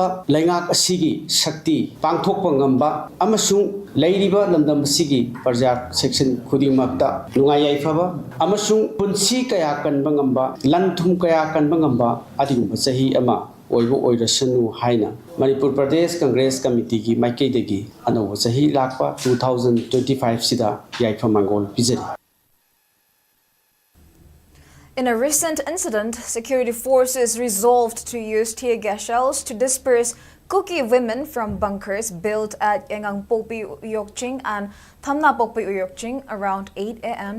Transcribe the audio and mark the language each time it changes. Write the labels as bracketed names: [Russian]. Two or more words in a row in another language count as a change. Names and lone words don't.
[Manipuri] laingak asigi shakti pangthokpa ngamba amasung leiriba lamdam asigi parja section khudingmakta lungai yaifaba amasung punsi kaya kanba ngamba lanthum kaya kanba ngamba adigumba chahi ama oibo oirasanu haina Manipur Pradesh Congress Committee ki maikaidagi anoba chahi lakpa 2025 sida yaifa mangol pijari. [English] In a recent incident, security forces resolved to use tear gas shells to disperse Kuki women from bunkers built at Yangangpopi Uyokching and Thamnapopi Uyokching around 8 a.m.